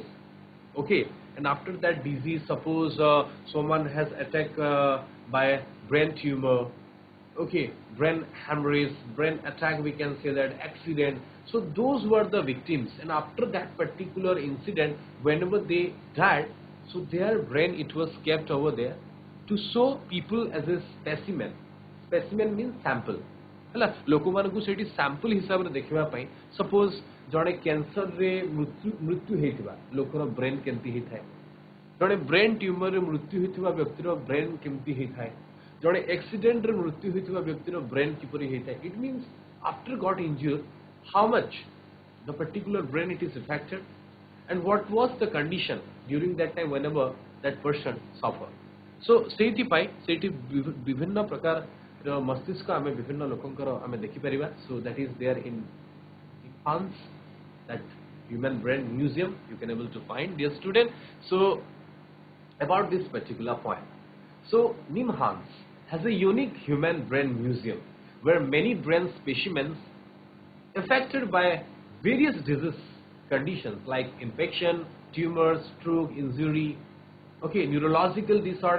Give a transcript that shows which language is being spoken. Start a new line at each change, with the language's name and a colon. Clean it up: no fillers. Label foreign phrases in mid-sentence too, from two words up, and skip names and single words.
English: Okay, and after that disease, suppose someone has attacked by brain tumor, okay, brain hemorrhage, brain attack, we can say that accident. So those were the victims, and after that particular incident, whenever they died, so their brain it was kept over there to show people as a specimen. Specimen means sample.
Odia: ହେଲା ଲୋକମାନଙ୍କୁ ସେଠି sample ହିସାବରେ ଦେଖିବା ପାଇଁ, suppose ଜଣେ କ୍ୟାନ୍ସରରେ ମୃତ୍ୟୁ ହେଇଥିବା ଲୋକର ବ୍ରେନ୍ କେମିତି ହେଇଥାଏ, ଜଣେ ବ୍ରେନ୍ ଟ୍ୟୁମରରେ ମୃତ୍ୟୁ ହେଇଥିବା ବ୍ୟକ୍ତିର ବ୍ରେନ୍ କେମିତି ହେଇଥାଏ, ଜଣେ ଆକ୍ସିଡେଣ୍ଟରେ ମୃତ୍ୟୁ ହେଇଥିବା ବ୍ୟକ୍ତିର ବ୍ରେନ୍ କିପରି ହେଇଥାଏ.
English: It means after got injured, how much the particular brain it is affected and what was the condition during that time whenever that person suffered.
Odia: So ସେଇଥିପାଇଁ ସେଇଠି ବିଭିନ୍ନ ପ୍ରକାର ମସ୍ତିଷ୍କ ଆମେ ବିଭିନ୍ନ ଲୋକଙ୍କର ଆମେ ଦେଖିପାରିବା.
English: So that is there in NIMHANS that human brain museum you can able to find, dear student. So about this particular point. So Nimhans has a unique human brain museum where many brain specimens affected by various disease conditions like infection, tumor, stroke, injury, okay, neurological disorder.